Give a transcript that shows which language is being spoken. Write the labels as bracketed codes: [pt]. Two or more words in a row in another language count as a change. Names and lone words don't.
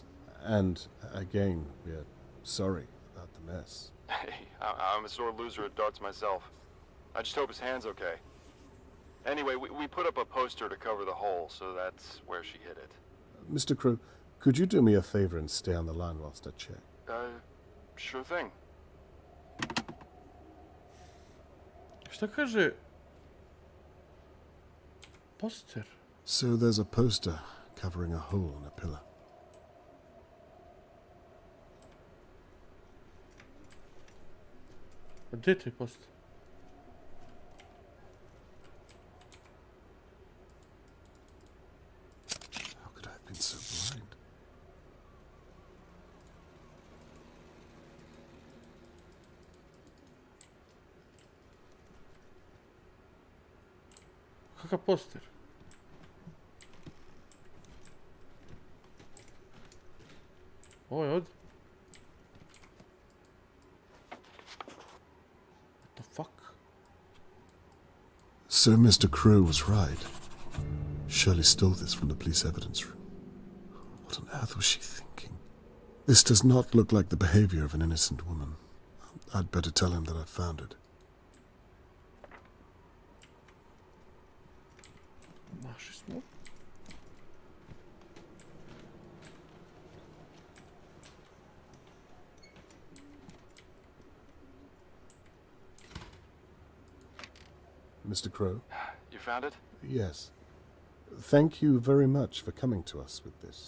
[en] And again, we're sorry about the mess. Hey, I'm a sore loser at darts myself. I just hope his hand's okay. Anyway, we put up a poster to cover the hole, so that's where she hid it. Mr. Crow, could you do me a favor and stay on the line whilst I check? Sure thing. [sr] Šta kaže? Poster. [en] So there's a poster covering a hole in a pillar. [sr] Gdje je taj poster? [en] How could I have been so blind? [sr] Kakav poster? Ovo je ovdje. [en] What the fuck? So Mr. Crow was right. Shirley stole this from the police evidence room. What on earth was she thinking? This does not look like the behavior of an innocent woman. I'd better tell him that I found it. [sr] Našli smo. [en] Mr. Crow? You found it? Yes. Thank you very much for coming to us with this.